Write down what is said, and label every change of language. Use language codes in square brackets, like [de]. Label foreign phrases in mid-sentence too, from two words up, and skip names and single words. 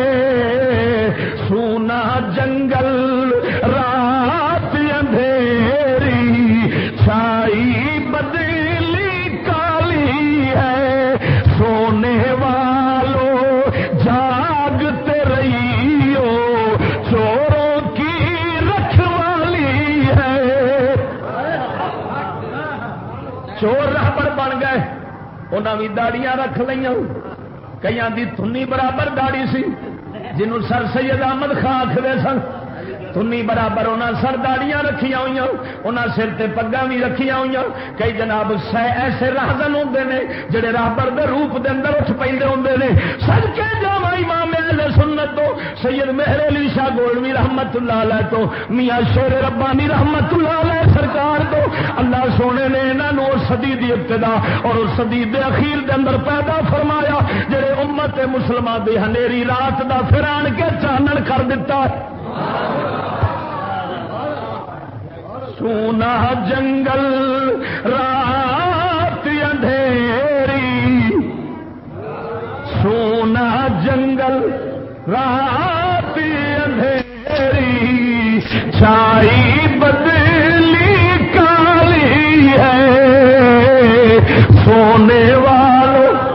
[ur] سونا جنگل رات اندھیری چھائی بدلی کالی ہے، سونے والوں جاگتے رہیو چوروں کی رکھوالی ہے۔ [pa] چور رہبر بن گئے، انہاں بھی داڑیاں رکھ لیاں، کئیاں دی تھنی برابر داڑی سی جنہوں سر سید احمد خان آکھدے سن، تھنی برابر انہاں سر داڑیاں رکھیاں ہوئیاں، انہاں سر تے پگاں بھی رکھیاں ہوئیاں۔ کئی جناب ایسے راہزن ہوندے نے جڑے راہبر دے روپ دے اندر اٹھ پیندے ہوندے نے۔ صدقے جاواں امام اہل سنت تو سید مہر علی شاہ گولوی [ar] رحمت اللہ علیہ [pa] تو میاں شیر ربانی [ar] رحمت اللہ علیہ [pa] سرکار تو اللہ سونے نے انہاں نوں صدی دی ابتدا اور صدی دے اخیر دے اندر پیدا فرمایا، جڑے امت مسلمہ دی ہنیری رات دا پھر آن کے چانن کر دتا۔ [ur] سونا جنگل رات اندھیری، سونا جنگل رات اندھیری چھائی بدلی کالی ہے، سونے والوں